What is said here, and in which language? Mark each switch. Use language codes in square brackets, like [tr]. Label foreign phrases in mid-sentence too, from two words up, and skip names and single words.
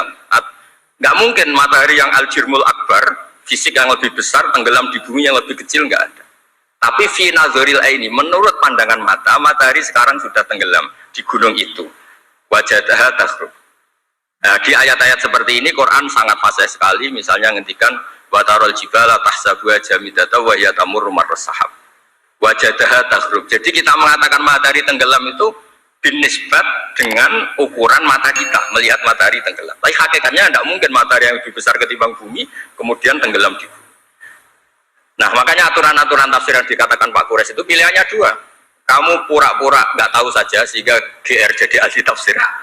[id] Nggak mungkin matahari yang [ar] الجرم الأكبر, [id] fisik yang lebih besar tenggelam di bumi yang lebih kecil, nggak ada. Tapi [ar] في نظر العين, [id] menurut pandangan mata, matahari sekarang sudah tenggelam di gunung itu. [ar] وجدها تغرب. [id] Nah, di ayat-ayat seperti ini Quran sangat fasih sekali, misalnya ngendikan [ar] وترى الجبال تحسبها جامدة وهي تمر مر السحاب. وجدها تغرب. [id] Jadi kita mengatakan matahari tenggelam itu binisbat dengan ukuran mata kita melihat matahari tenggelam. Tapi hakikatnya tidak mungkin matahari yang lebih besar ketimbang bumi kemudian tenggelam di bumi. Nah makanya aturan-aturan tafsir yang dikatakan Pak Quraisy itu pilihannya dua. Kamu pura-pura nggak tahu saja sehingga GR jadi ahli tafsir.